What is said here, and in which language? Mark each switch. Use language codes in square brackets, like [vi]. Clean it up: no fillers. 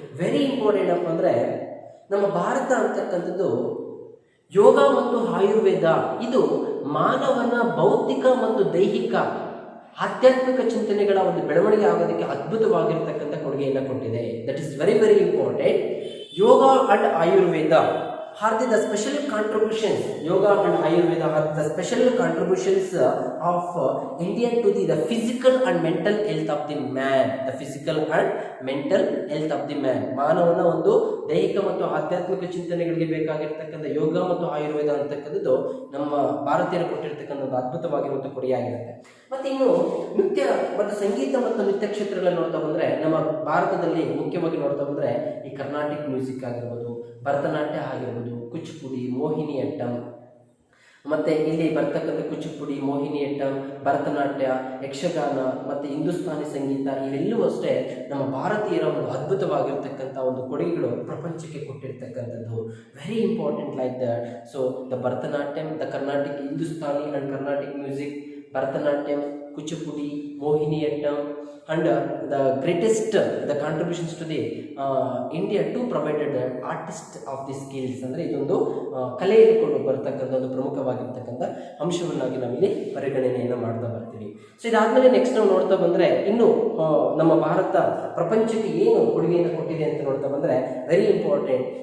[en] very important [kn] ಅಪ್ಪ ಅಂದರೆ ನಮ್ಮ ಭಾರತ ಅಂತಕ್ಕಂಥದ್ದು ಯೋಗ ಮತ್ತು ಆಯುರ್ವೇದ ಇದು ಮಾನವನ ಭೌತಿಕ ಮತ್ತು ದೈಹಿಕ ಆಧ್ಯಾತ್ಮಿಕ ಚಿಂತನೆಗಳ ಒಂದು ಬೆಳವಣಿಗೆ ಆಗೋದಕ್ಕೆ ಅದ್ಭುತವಾಗಿರ್ತಕ್ಕಂಥ ಕೊಡುಗೆಯನ್ನು ಕೊಟ್ಟಿದೆ. [en] That is very very important. Yoga and Ayurveda are the special contributions. Yoga and Ayurveda are the special contributions of India to the physical and mental health of the man. The physical and mental health of the man. [kn] ಮಾನವನ ಒಂದು ದೈಹಿಕ ಮತ್ತು ಆಧ್ಯಾತ್ಮಿಕ ಚಿಂತನೆಗಳಿಗೆ ಬೇಕಾಗಿರ್ತಕ್ಕಂಥ ಯೋಗ ಮತ್ತು ಆಯುರ್ವೇದ ಅಂತಕ್ಕಂಥದ್ದು ನಮ್ಮ ಭಾರತೀಯರು ಕೊಟ್ಟಿರ್ತಕ್ಕಂಥ ಒಂದು ಅದ್ಭುತವಾಗಿರುವಂಥ ಕೊಡುಗೆಯಾಗಿರುತ್ತೆ. ಮತ್ತೆ ಇನ್ನು ನೃತ್ಯ ಮತ್ತು ಸಂಗೀತ ಮತ್ತು ನೃತ್ಯ ಕ್ಷೇತ್ರಗಳನ್ನು ನೋಡ್ತಾ ಬಂದರೆ ನಮ್ಮ ಭಾರತದಲ್ಲಿ ಮುಖ್ಯವಾಗಿ ನೋಡ್ತಾ ಬಂದರೆ ಈ ಕರ್ನಾಟಿಕ್ ಮ್ಯೂಸಿಕ್ ಆಗಿರ್ಬೋದು, ಭರತನಾಟ್ಯ ಆಗಿರ್ಬೋದು, ಕುಚಿಪುಡಿ, ಮೋಹಿನಿ ಅಟ್ಟಂ, ಮತ್ತು ಇಲ್ಲಿ ಬರ್ತಕ್ಕಂಥ ಕುಚಿಪುಡಿ, ಮೋಹಿನಿ ಅಟ್ಟಂ, ಭರತನಾಟ್ಯ, ಯಕ್ಷಗಾನ ಮತ್ತು ಹಿಂದೂಸ್ತಾನಿ ಸಂಗೀತ ಇವೆಲ್ಲವೂ ಅಷ್ಟೇ ನಮ್ಮ ಭಾರತೀಯರ ಒಂದು ಅದ್ಭುತವಾಗಿರ್ತಕ್ಕಂಥ ಒಂದು ಕೊಡುಗೆಗಳು ಪ್ರಪಂಚಕ್ಕೆ ಕೊಟ್ಟಿರ್ತಕ್ಕಂಥದ್ದು. [en] Very important like that. So the Bharatanatyam, the Carnatic, Hindustani and Carnatic music, Bharatanatyam, Kuchipudi, Mohiniyattam, and the greatest the contributions to the India to provided the artist of the skills. [kn] ಅಂದರೆ ಇದೊಂದು ಕಲೆಯಲ್ಲಿ ಕೊಂಡು ಬರ್ತಕ್ಕಂಥ ಒಂದು ಪ್ರಮುಖವಾಗಿರ್ತಕ್ಕಂಥ ಅಂಶವನ್ನಾಗಿ ನಾವಿಲ್ಲಿ ಪರಿಗಣನೆಯನ್ನು ಮಾಡ್ತಾ ಬರ್ತೀವಿ. ಸೊ ಇದಾದ್ಮೇಲೆ ನೆಕ್ಸ್ಟ್ ನಾವು ನೋಡ್ತಾ ಬಂದರೆ ಇನ್ನು ನಮ್ಮ ಭಾರತ ಪ್ರಪಂಚಕ್ಕೆ ಏನು ಕೊಡುಗೆಯನ್ನು ಕೊಟ್ಟಿದೆ ಅಂತ ನೋಡ್ತಾ ಬಂದರೆ [en] Very important.